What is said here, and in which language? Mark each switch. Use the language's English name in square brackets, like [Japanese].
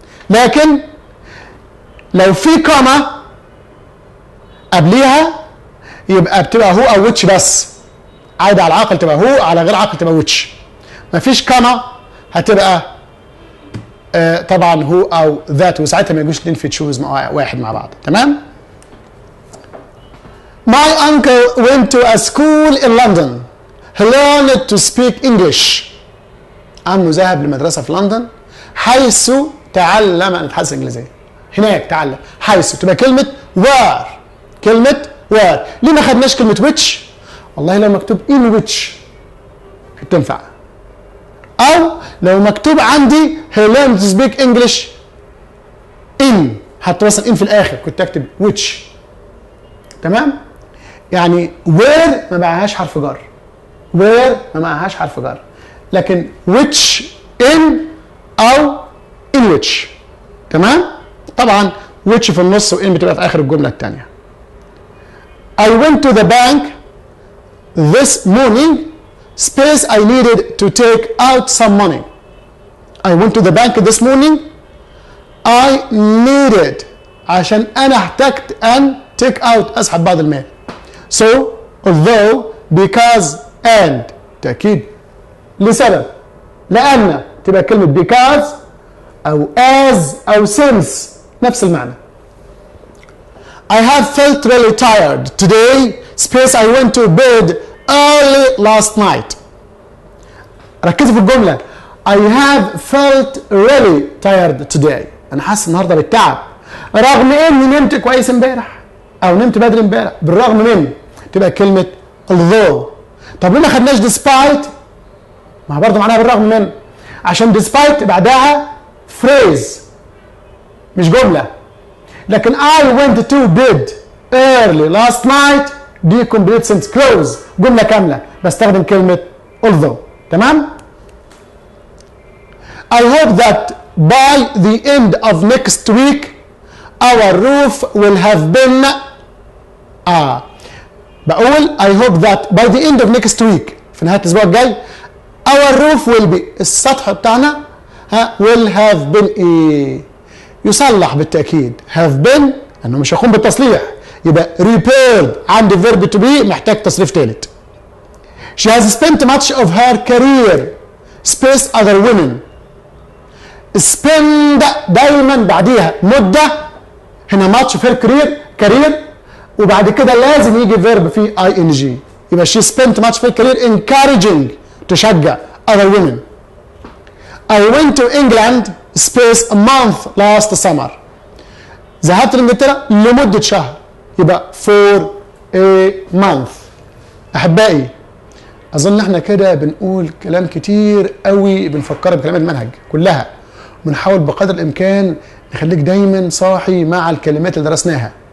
[Arabic] لكن لو في كوما قبليها يبقى بتبقى هو او ويتش بس. عايده على العاقل تبقى هو، على غير عاقل تبقى ويتش. مفيش كوما هتبقى طبعا هو او ذات، وساعتها ما يجوش اثنين في تشوز واحد مع بعض. تمام؟ [English] My uncle went to a school in London. He learned to speak English. [Arabic] عمه ذهب لمدرسة في لندن حيث تعلم أن يتحدث الإنجليزية. هناك تعلم، حيث تبقى كلمة where. كلمة where. ليه ما خدناش كلمة which؟ والله لو مكتوب in which تنفع. أو لو مكتوب عندي he learned to speak English in، هتوصل in في الآخر كنت أكتب which. تمام؟ يعني where ما معهاش حرف جر. where ما معهاش حرف جر. لكن which in أو in which. تمام؟ طبعا which في النص و in بتبقى في آخر الجملة الثانية. [English] I went to the bank this morning. Space I needed to take out some money. I went to the bank this morning. I needed [Arabic] عشان أنا احتجت أن take out أسحب بعض المال. So although because and تأكيد لسبب، لأن تبقى كلمة because أو as أو since نفس المعنى. [English] I have felt really tired today. Space I went to bed early last night. [Arabic] ركزوا في الجملة. [English] I have felt really tired today. [Arabic] أنا حاسس النهارده بالتعب رغم إني نمت كويس امبارح أو نمت بدري امبارح. بالرغم من تبقى كلمة although. طب ليه ما خدناش despite؟ ما برضه معناها بالرغم من، عشان despite بعدها phrase مش جملة. [English] لكن I went to bed early last night دي complete sentence close، [Arabic] جملة كاملة، بستخدم كلمة [English] although. [Arabic] تمام؟ [English] I hope that by the end of next week our roof will have been بقول I hope that by the end of next week [Arabic] في نهاية الأسبوع الجاي [English] our roof will be [Arabic] السطح بتاعنا [English] will have been [Arabic] يصلح بالتأكيد. [English] have been [Arabic] أنه مش هيقوم بالتصليح يبقى repaired، عندي verb to be محتاج تصريف ثالث. [English] She has spent much of her career space other women. [Arabic] spend دايما بعديها مدة، هنا much في career وبعد كده لازم يجي verb فيه ing يبقى she spent much في career encouraging تشجع other women. [English] I went to England space a month last summer. [Arabic] ذهبت لإنجلترا لمدة شهر يبقى [English] for a month. [Arabic] أحبائي أظن احنا كده بنقول كلام كتير قوي بنفكر بكلمات المنهج كلها، بنحاول بقدر الإمكان نخليك دايما صاحي مع الكلمات اللي درسناها.